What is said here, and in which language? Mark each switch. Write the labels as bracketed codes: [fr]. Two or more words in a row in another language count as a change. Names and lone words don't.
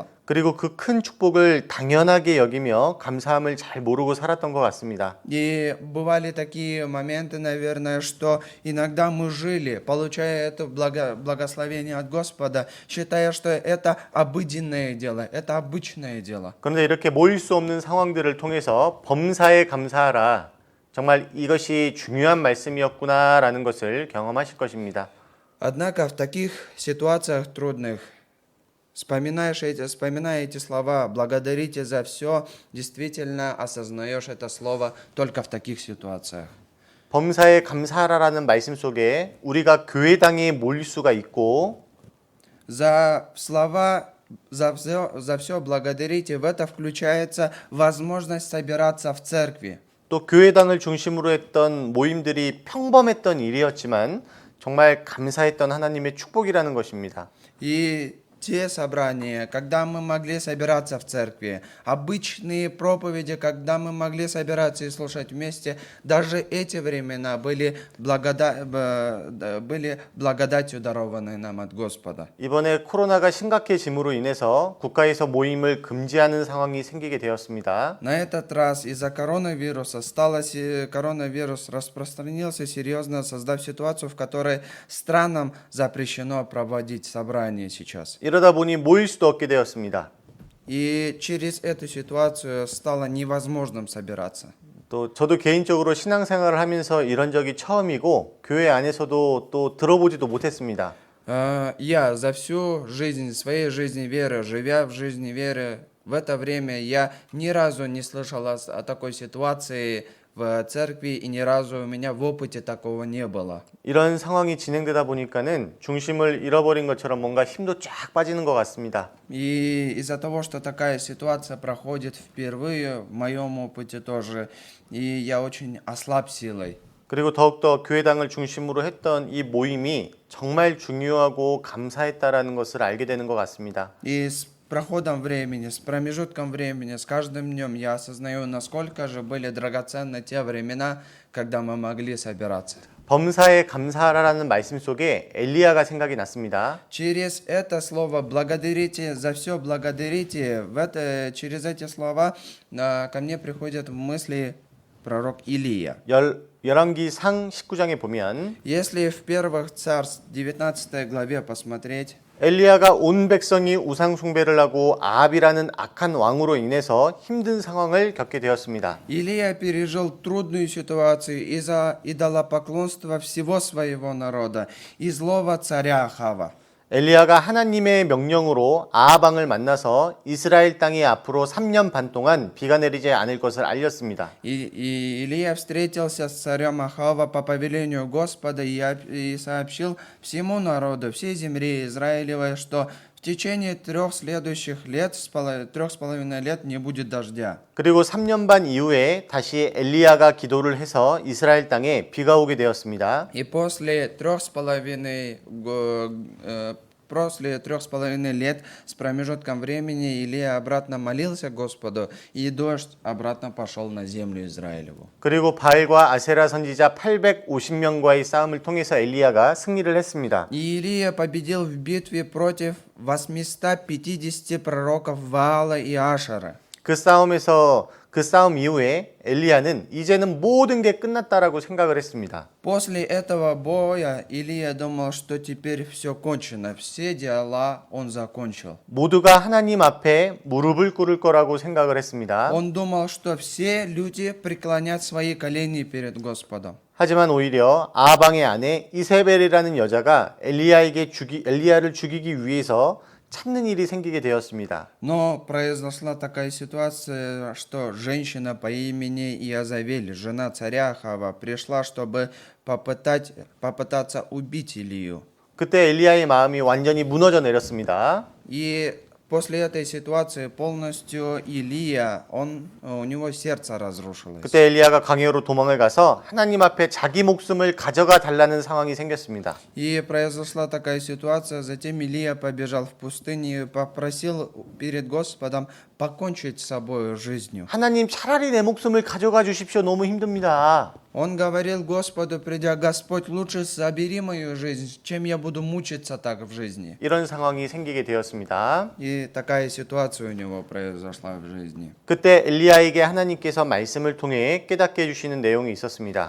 [ko] 그리고 그 큰 축복을 당연하게 여기며 감사함을 잘 모르고 살았던 것 같습니다. [ru] И бывали такие моменты, наверное, что иногда мы жили, получая это благословение от Господа, считая, что это обыденное дело, это обычное дело. [ko] 그런데 이렇게 모일 수 없는 상황들을 통해서 범사에 감사하라. 정말 이것이 중요한 말씀이었구나라는 것을 경험하실 것입니다. [ru] Однако в таких ситуациях трудных, вспоминая эти слова, благодарите за все, действительно осознаешь это слово только в таких ситуациях. [ko] 범사에 감사하라라는 말씀 속에 우리가 교회당에 모일 수가 있고 [ru] За слова, за все благодарите, в это включается возможность собираться в церкви. [ko] 또 교회당을 중심으로 했던 모임들이 평범했던 일이었지만 정말 감사했던 하나님의 축복이라는 것입니다. [ru] И те собрания, когда мы могли собираться в церкви, обычные проповеди, когда мы могли собираться и слушать вместе, даже эти времена были благодатью, дарованной нам от Господа. [ko] 이번에 코로나가 심각해짐으로 인해서 국가에서 모임을 금지하는 상황이 생기게 되었습니다. [ru] На этот раз из-за коронавируса коронавирус распространился серьезно, создав ситуацию, в которой странам запрещено проводить собрания сейчас. [ko] 이러다 보니 모일 수도 없게 되었습니다. [ru] И через эту ситуацию стало невозможным собираться. [ko] 또 저도 개인적으로 신앙생활을 하면서 이런 적이 처음이고 교회 안에서도 또 들어보지도 못했습니다. [ru] Я за всю жизнь, своей жизни веры, живя в жизни веры, в это время я ни разу не слышал о такой ситуации в церкви, и ни разу у меня в опыте такого не было. [ko] 이런 상황이 진행되다 보니까는 중심을 잃어버린 것처럼 뭔가 힘도 쫙 빠지는 것 같습니다. [ru] И из-за того, что такая ситуация проходит впервые, в моем опыте тоже, и я очень ослаб силой. [ko] 그리고 더욱더 교회당을 중심으로 했던 이 모임이 정말 중요하고 감사했다라는 것을 알게 되는 것 같습니다. [ru] И с проходом времени, с промежутком времени, с каждым днем я осознаю, насколько же были драгоценны те времена, когда мы могли собираться. [ko] 범사에 감사하라는 말씀 속에 엘리야가 생각이 났습니다. [ru] Через это слово «благодарите», «за все благодарите», через эти слова ко мне приходит в мысли пророк Илия. [ko] 열왕기상 19장에 보면 [ru] Если в первых царств 19 главе посмотреть, [ko] 엘리야가 온 백성이 우상 숭배를 하고 아합이라는 악한 왕으로 인해서 힘든 상황을 겪게 되었습니다. [ru] Илия пережил трудную ситуацию из-за идолопоклонства всего своего народа и злого царя Ахава. [ko] 엘리야가 하나님의 명령으로 아합 왕을 만나서 이스라엘 땅에 앞으로 3년 반 동안 비가 내리지 않을 것을 알렸습니다. [ru] И Илия встретился с царем Ахава по повелению Господа и сообщил всему народу, всей земле Израилевой, что в течение 3 следующих лет, 3,5 лет не будет дождя. [ko] 그리고 3년 반 이후에 다시 엘리야가 기도를 해서 이스라엘 땅에 비가 오게 되었습니다. [ru] И после 3,5 лет с промежутком времени Илия обратно молился Господу, и дождь обратно пошел на землю Израилеву. [ko] 그리고 바알과 아세라 선지자 850명과의 싸움을 통해서 엘리야가 승리를 했습니다. [ru] И Илия победил в битве против 850 пророков Ваала и Ашера. [ko] 그 싸움 이후에 엘리야는 이제는 모든 게 끝났다라고 생각을 했습니다. [ru] После этого боя Илия думал, что теперь все кончено, все дела он закончил. [ko] 모두가 하나님 앞에 무릎을 꿇을 거라고 생각을 했습니다. [ru] Он думал, что все люди преклонят свои колени перед Господом. [ko] 하지만 오히려 아방의 아내 이세벨이라는 여자가 엘리야를 죽이기 위해서 찾는 일이 생기게 되었습니다. [ru] Но произошла такая ситуация, что женщина по имени Иезавель, жена царя Ахава, пришла, чтобы попытаться убить Илию. [ko] 그때 엘리야의 마음이 완전히 무너져 내렸습니다. [ru] И после этой ситуации полностью Илия, у него сердце разрушилось. [ko] 그때 엘리야가 광야로 도망을 가서 하나님 앞에 자기 목숨을 가져가 달라는 상황이 생겼습니다. [ru] И произошла такая ситуация, затем Илия побежал в пустыню и попросил перед Господом покончить с собой жизнью. [ko] 하나님 차라리 내 목숨을 가져가 주십시오. 너무 힘듭니다. [ru] Он говорил Господу, придя: Господь, лучше забери мою жизнь, чем я буду мучиться так в жизни. [ko] 이런 상황이 생기게 되었습니다. [ru] И такая ситуация у него произошла в жизни. [ko] 그때 엘리야에게 하나님께서 말씀을 통해 깨닫게 해주시는 내용이 있었습니다.